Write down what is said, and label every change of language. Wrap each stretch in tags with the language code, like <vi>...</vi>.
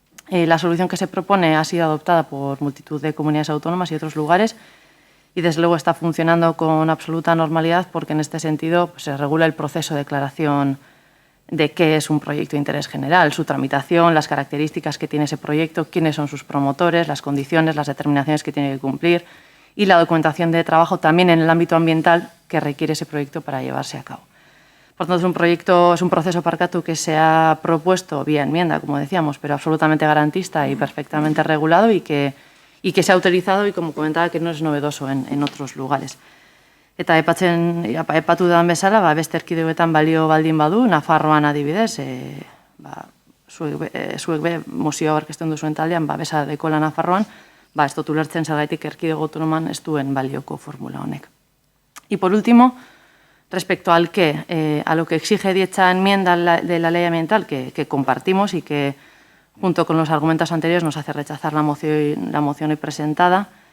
<es>La solución que se propone ha sido adoptada por multitud de comunidades autónomas y otros lugares y desde luego está funcionando con absoluta normalidad porque en este sentido pues, se regula el proceso de declaración de qué es un proyecto de interés general, su tramitación, las características que tiene ese proyecto, quiénes son sus promotores, las condiciones, las determinaciones que tiene que cumplir y la documentación de trabajo también en el ámbito ambiental que requiere ese proyecto para llevarse a cabo. Por tanto, es un proceso parcatu que se ha propuesto vía enmienda, como decíamos, pero absolutamente garantista y perfectamente regulado y que se ha utilizado y, como comentaba, que no es novedoso en otros lugares.</es> <eu>Eta epatu dan bezala, beste erkidegoetan balio baldin badu, Nafarroan adibidez, zuek be mozioa aurkezten duzuen taldean, babesa dekola Nafarroan, ez dut ulertzen zergatik erkidego autonoman ez duen balioko formula honek.</eu> <es>Y por último, respecto al qué, a lo que exige dicha enmienda de la ley ambiental, que compartimos y que, junto con los argumentos anteriores, nos hace rechazar la moción hoy presentada.</es>